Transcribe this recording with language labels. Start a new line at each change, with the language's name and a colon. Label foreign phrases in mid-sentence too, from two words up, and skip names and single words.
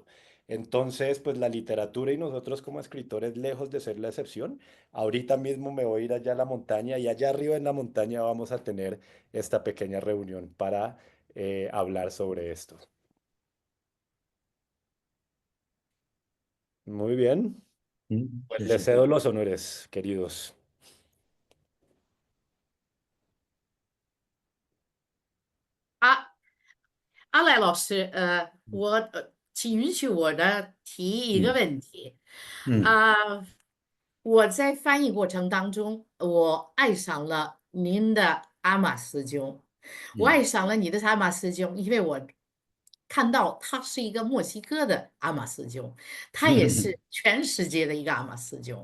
Spanish: Entonces, pues la literatura y nosotros como escritores, lejos de ser la excepción, ahorita mismo me voy a ir allá a la montaña y allá arriba en la montaña vamos a tener esta pequeña reunión para hablar sobre esto. Muy bien, pues
Chinese: 谢
Spanish: les
Chinese: 谢。
Spanish: cedo los honores, queridos.
Chinese: 阿赖老师，请允许我呢提一个问题。我在翻译过程当中，我爱上了您的阿玛斯钟，我爱上了你的阿玛斯钟，因为我看到它是一个墨西哥的阿玛斯钟，它也是全世界的一个阿玛斯钟。